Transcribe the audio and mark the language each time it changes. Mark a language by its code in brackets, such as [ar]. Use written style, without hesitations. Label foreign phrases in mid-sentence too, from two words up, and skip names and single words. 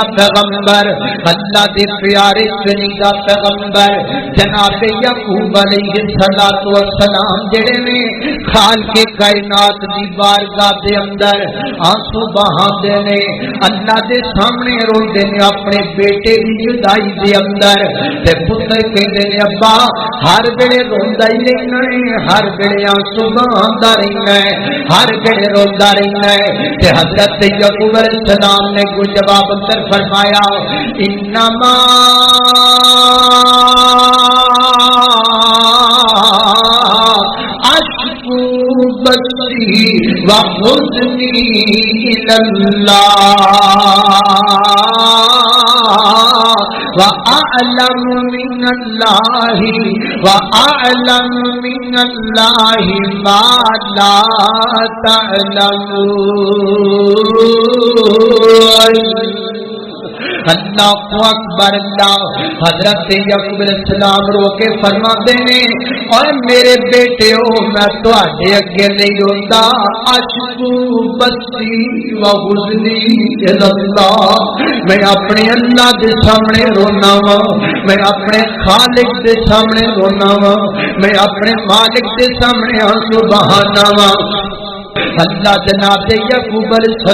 [pa] پیغمبر اللہ دے پیارے چنیدہ پیغمبر جناب یعقوب علیہ السلام جڑے نے خالق کائنات دی بارگاہ دے اندر آنسو بہاندے نے اللہ دے سامنے روندے نے اپنے بیٹے دی جدائی دے اندر تے پتر کہندے نے ابا ہر ویلے روندا ہی رہنا ہے ہر ویلے آنسو بہاندا رہنا ہے ہر ویلے روندا رہنا ہے تے حضرت یعقوب علیہ السلام نے کوئی جواب اندر فرمایا انما [ar] اشکو بثی وحزنی الاللہ وَأَعْلَمُ مِنَ اللَّهِ وَأَعْلَمُ مِنَ اللَّهِ مَا لَا [pa] تَعْلَمُونَ اللہ اکبر اللہ حضرت یعقوب علیہ السلام [ur] رو کے فرماتے ہیں اور میرے بیٹے [pa] ہو میں تواڈے اگے نہیں روندا [ar] اشکو بثی و حزنی [pa] اللہ میں اپنے اللہ دے سامنے رونا وا میں اپنے خالق دے سامنے رونا وا میں اپنے مالک دے سامنے آنسو بہانا وا اللہ جناب یعقوب علیہ